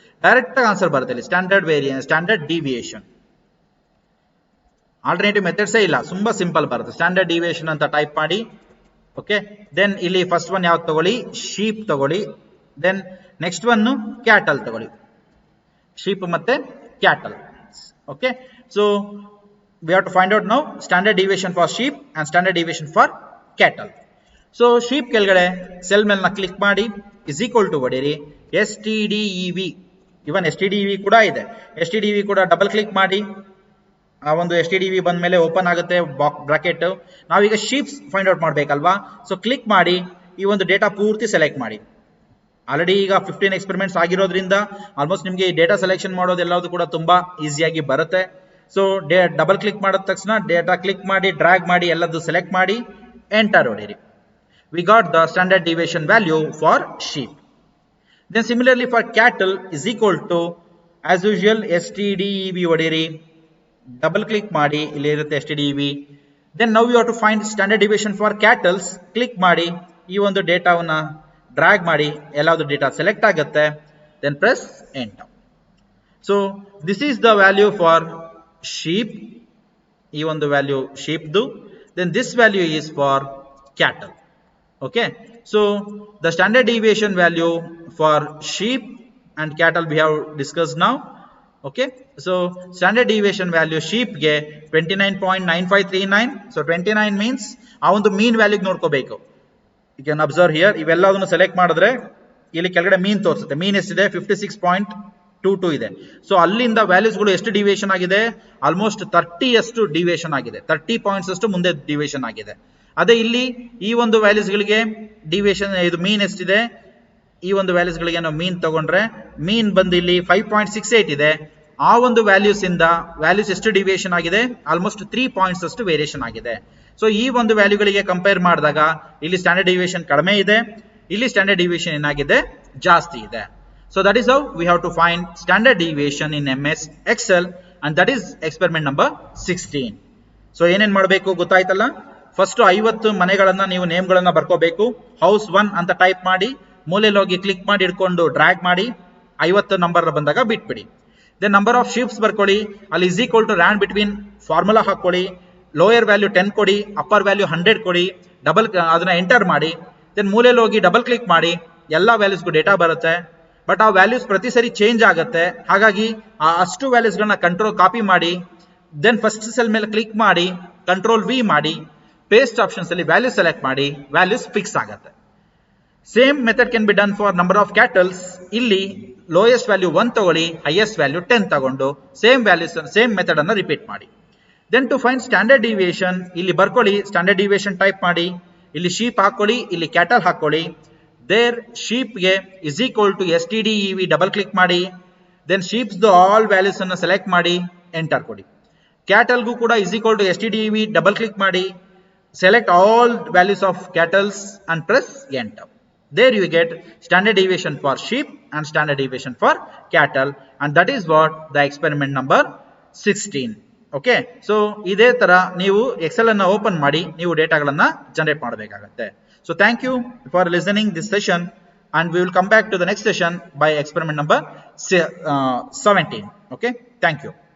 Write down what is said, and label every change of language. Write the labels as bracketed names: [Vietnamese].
[Kannada] Direct answer ಬರುತ್ತೆ ಇಲ್ಲಿ, standard deviation. Alternative ಮೆಥಡ್ಸೇ ಇಲ್ಲ, ತುಂಬಾ ಸಿಂಪಲ್ ಬರುತ್ತೆ. ಸ್ಟ್ಯಾಂಡರ್ಡ್ ಡಿವಿಯೇಷನ್ ಅಂತ ಟೈಪ್ ಮಾಡಿ. ಓಕೆ, ದೆನ್ ಇಲ್ಲಿ ಫಸ್ಟ್ ಒನ್ ಯಾವ್ದು ತಗೊಳ್ಳಿ, ಶೀಪ್ ತಗೊಳ್ಳಿ. ದೆನ್ ನೆಕ್ಸ್ಟ್ ಒನ್ ಕ್ಯಾಟಲ್ ತಗೊಳ್ಳಿ, ಶೀಪ್ ಮತ್ತೆ cattle. [English] Okay, so we have to find out now standard deviation for sheep and standard deviation for cattle. [Kannada] So sheep ಕೆಳಗಡೆ cell ಮೇಲೆ click ಮಾಡಿ [English] is equal to [Kannada] ಹೊಡೆಯಿರಿ stdev. Even stdev ಕೂಡ ಇದೆ. stdev ಕೂಡ double click ಮಾಡಿ, ಆ ಒಂದು stdev ಬಂದ ಮೇಲೆ ಓಪನ್ ಆಗುತ್ತೆ ಬ್ರಾಕೆಟ್. ನಾವೀಗ sheeps find out ಮಾಡ್ಬೇಕಲ್ವಾ, so click ಮಾಡಿ ಈ ಒಂದು ಡೇಟಾ ಪೂರ್ತಿ ಸೆಲೆಕ್ಟ್ ಮಾಡಿ. ಆಲ್ರೆಡಿ ಈಗ 15 ಎಕ್ಸ್ಪೆರಿಮೆಂಟ್ಸ್ ಆಗಿರೋದ್ರಿಂದ ಆಲ್ಮೋಸ್ಟ್ ನಿಮಗೆ ಈ ಡೇಟಾ ಸೆಲೆಕ್ಷನ್ ಮಾಡೋದೆಲ್ಲದು ಕೂಡ ತುಂಬಾ ಈಸಿಯಾಗಿ ಬರುತ್ತೆ. ಸೊ ಡಬಲ್ ಕ್ಲಿಕ್ ಮಾಡಿದ ತಕ್ಷಣ ಡೇಟಾ ಕ್ಲಿಕ್ ಮಾಡಿ ಡ್ರ್ಯಾಗ್ ಮಾಡಿ ಎಲ್ಲದು ಸೆಲೆಕ್ಟ್ ಮಾಡಿ enter ಹೊಡೀರಿ. [English] We got the standard deviation value for sheep. Then similarly for cattle is equal to as usual stdev [Kannada] ಹೊಡೀರಿ, double click ಮಾಡಿ, ಇಲ್ಲಿ ಇರುತ್ತೆ [English] stdev. Then now you have to find standard deviation for cattles. [Kannada] Click ಮಾಡಿ ಈ ಒಂದು ಡೇಟಾವನ್ನ drag ಮಾಡಿ, ಎಲ್ಲಾವುದು data select ಆಗುತ್ತೆ, [English] Then press enter. So this is the value for sheep. [Kannada] ಈ ಒಂದು value ಶೀಪ್ದು. [English] then this value is for cattle. okay, so the standard deviation value for sheep and cattle we have discussed now. okay, so standard deviation value sheep ಗೆ 29.9539. so 29 means [Kannada] ಆ ಒಂದು ಮೀನ್ value ನೋಡ್ಕೋಬೇಕು. [English] you can observe here [Kannada] ಇವೆಲ್ಲದನ್ನು select ಮಾಡಿದ್ರೆ ಇಲ್ಲಿ ಕೆಳಗಡೆ ಮೀನ್ ತೋರಿಸುತ್ತೆ. ಮೀನ್ ಎಷ್ಟಿದೆ, 56.22 ಇದೆ. ಸೊ ಅಲ್ಲಿಂದ ವ್ಯಾಲ್ಯೂಸ್ಗಳು ಎಷ್ಟು ಡಿವಿಯೇಷನ್ ಆಗಿದೆ, ಆಲ್ಮೋಸ್ಟ್ 30 ಅಷ್ಟು ಡಿವಿಯೇಷನ್ ಆಗಿದೆ. 30 ಪಾಯಿಂಟ್ಸ್ ಅಷ್ಟು ಮುಂದೆ ಡಿವಿಯೇಷನ್ ಆಗಿದೆ. ಅದೇ ಇಲ್ಲಿ ಈ ಒಂದು ವ್ಯಾಲ್ಯೂಸ್ಗಳಿಗೆ ಡಿವಿಯೇಷನ್, ಇದು ಮೀನ್ ಎಷ್ಟಿದೆ, ಈ ಒಂದು ವ್ಯಾಲ್ಯೂಸ್ಗಳಿಗೆ ನಾವು ಮೀನ್ ತಗೊಂಡ್ರೆ ಮೀನ್ ಬಂದು ಇಲ್ಲಿ 5.68 ಇದೆ. ಆ ಒಂದು ವ್ಯಾಲ್ಯೂಸ್ ಇಂದ ವ್ಯಾಲ್ಯೂಸ್ ಎಷ್ಟು ಡಿವಿಯೇಷನ್ ಆಗಿದೆ, ಆಲ್ಮೋಸ್ಟ್ 3 ಪಾಯಿಂಟ್ಸ್ ಅಷ್ಟು ವೇರಿಯೇಷನ್ ಆಗಿದೆ. ಸೊ ಈ ಒಂದು ವ್ಯಾಲ್ಯೂಗಳಿಗೆ ಕಂಪೇರ್ ಮಾಡಿದಾಗ ಇಲ್ಲಿ ಸ್ಟ್ಯಾಂಡರ್ಡ್ ಡಿವಿಯೇಷನ್ ಕಡಿಮೆ ಇದೆ, ಇಲ್ಲಿ ಸ್ಟ್ಯಾಂಡರ್ಡ್ ಡಿವಿಯೇಷನ್ ಏನಾಗಿದೆ, ಜಾಸ್ತಿ ಇದೆ. [English] So that is how we have to find standard deviation in MS Excel, and that is experiment number 16. [Kannada] So ಏನೇನ್ ಮಾಡಬೇಕು ಗೊತ್ತಾಯ್ತಲ್ಲ. ಫಸ್ಟ್ 50 ಮನೆಗಳನ್ನ ನೀವು ನೇಮ್ಗಳನ್ನ ಬರ್ಕೋಬೇಕು. ಹೌಸ್ 1 ಅಂತ ಟೈಪ್ ಮಾಡಿ ಮೂಲೆಯಲ್ಲಿ ಹೋಗಿ ಕ್ಲಿಕ್ ಮಾಡಿ ಹಿಡ್ಕೊಂಡು ಡ್ರ್ಯಾಗ್ ಮಾಡಿ 50 ನಂಬರ್ ಬಂದಾಗ ಬಿಟ್ಬಿಡಿ. ದೆನ್ ನಂಬರ್ ಆಫ್ ಶೀಪ್ಸ್ ಬರ್ಕೊಳ್ಳಿ, ಅಲ್ಲಿ [English] is equal to [Kannada] ran between formula ಹಾಕೊಳ್ಳಿ, ಲೋಯರ್ ವ್ಯಾಲ್ಯೂ 10 ಕೊಡಿ, ಅಪ್ಪರ್ ವ್ಯಾಲ್ಯೂ 100 ಕೊಡಿ, ಅದನ್ನ ಎಂಟರ್ ಮಾಡಿ, ದೆನ್ ಮೂಲೆಯಲ್ಲಿ ಹೋಗಿ ಡಬಲ್ ಕ್ಲಿಕ್ ಮಾಡಿ, ಎಲ್ಲ ವ್ಯಾಲ್ಯೂಸ್ಗೂ ಡೇಟಾ ಬರುತ್ತೆ. ಬಟ್ ಆ ವ್ಯಾಲ್ಯೂಸ್ ಪ್ರತಿ ಸರಿ ಚೇಂಜ್ ಆಗುತ್ತೆ, ಹಾಗಾಗಿ ಅಷ್ಟು ವ್ಯಾಲ್ಯೂಸ್ಗಳನ್ನ ಕಂಟ್ರೋಲ್ ಕಾಪಿ ಮಾಡಿ, ದೆನ್ ಫಸ್ಟ್ ಸೆಲ್ ಮೇಲೆ ಕ್ಲಿಕ್ ಮಾಡಿ ಕಂಟ್ರೋಲ್ ವಿ ಮಾಡಿ, ಪೇಸ್ಟ್ ಆಪ್ಷನ್ಸ್ ಅಲ್ಲಿ ವ್ಯಾಲ್ಯೂ ಸೆಲೆಕ್ಟ್ ಮಾಡಿ, ವ್ಯಾಲ್ಯೂಸ್ ಫಿಕ್ಸ್ ಆಗುತ್ತೆ. [English] Same method can be done for number of cattles. [Kannada] ಇಲ್ಲಿ ಲೋಯೆಸ್ಟ್ ವ್ಯಾಲ್ಯೂ 1 ತಗೊಳ್ಳಿ, ಹೈಯೆಸ್ಟ್ ವ್ಯಾಲ್ಯೂ 10 ತಗೊಂಡು ಸೇಮ್ ವ್ಯಾಲ್ಯೂಸ್ ಸೇಮ್ ಮೆಥಡ್ ಅನ್ನು ರಿಪೀಟ್ ಮಾಡಿ. [English] then to find standard deviation, [Kannada] ಇಲ್ಲಿ ಬರ್ಕೊಳ್ಳಿ, ಸ್ಟ್ಯಾಂಡರ್ಡ್ ಡಿವಿಯೇಷನ್ ಟೈಪ್ ಮಾಡಿ, ಇಲ್ಲಿ ಶೀಪ್ ಹಾಕೊಳ್ಳಿ, ಇಲ್ಲಿ ಕ್ಯಾಟಲ್ ಹಾಕೊಳ್ಳಿ, there ಶೀಪ್ಗೆ is equal to STDEV double click ಮಾಡಿ, ದೆನ್ ಶೀಪ್ಸ್ ಆಲ್ ವ್ಯಾಲ್ಯೂಸ್ ಅನ್ನು ಸೆಲೆಕ್ಟ್ ಮಾಡಿ ಎಂಟರ್ ಕೊಡಿ. ಕ್ಯಾಟಲ್ಗೂ ಕೂಡ is equal to STDEV double click ಮಾಡಿ, [English] select all values of cattles and press enter. There you get standard deviation for sheep and standard deviation for cattle, and that is what the experiment number 16. [Kannada] Okay, so ಇದೇ ತರ ನೀವು Excel ಅನ್ನು open ಮಾಡಿ ನೀವು ಡೇಟಾಗಳನ್ನ generate ಮಾಡಬೇಕಾಗುತ್ತೆ. [English] So thank you for listening this session, and we will come back to the next session by experiment number 17. Okay, thank you.